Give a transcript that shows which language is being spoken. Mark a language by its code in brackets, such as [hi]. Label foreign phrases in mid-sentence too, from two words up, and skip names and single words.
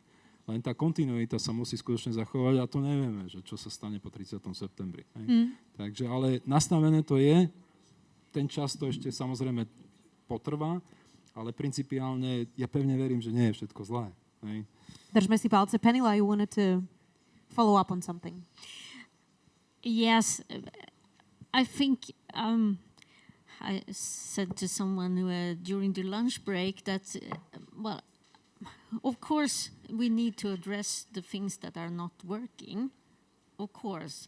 [sk] Len tá kontinuita sa musí skutočne zachovať a to nevieme, že čo sa stane po 30. septembri. Takže, ale nastavené to je, ten čas to ešte samozrejme potrvá, ale principiálne ja pevne verím, že nie je všetko zlé. Držme si palce. [en] Penila, you wanted to follow up on something. Yes, I think I said to someone during the lunch break that, well, of course we need to address the things that are not working, of course.